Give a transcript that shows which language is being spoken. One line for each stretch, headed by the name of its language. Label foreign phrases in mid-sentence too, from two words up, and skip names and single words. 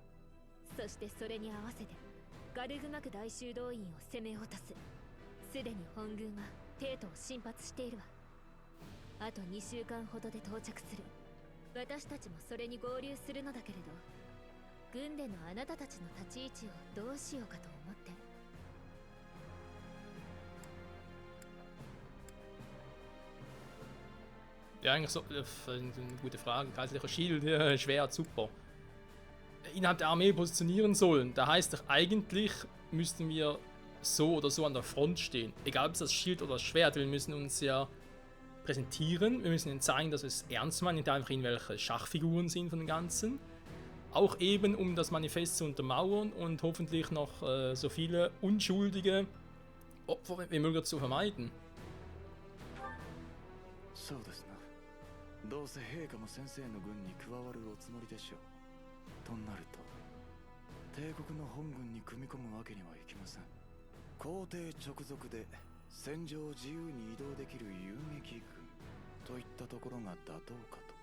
Japanese: そしてそれに合わせてガルグマク大修道院を攻め落とす。すでに本軍は帝都を進発しているわ。あと2週間ほどで到着する。私たちもそれに合流するのだけれど、軍でのあなたたちの立ち位置をどうしようかと思って。
German: Ja, eigentlich so, eine gute Frage. Kaiserlicher Schild, Schwert, super. Innerhalb der Armee positionieren sollen. Da heißt doch, eigentlich müssten wir so oder so an der Front stehen. Egal ob es das Schild oder das Schwert, wir müssen uns ja präsentieren. Wir müssen ihnen zeigen, dass wir es ernst meinen, nicht einfach irgendwelche Schachfiguren sind von dem Ganzen. Auch eben, um das Manifest zu untermauern und hoffentlich noch so viele unschuldige Opfer wie möglich zu vermeiden.
Japanese: そうですな。どうせ陛下も先生の軍に加わるおつもりでしょう。となると、帝国の本軍に組み込むわけにはいきません。皇帝直属で戦場を自由に移動できる遊撃軍といったところが妥当かと。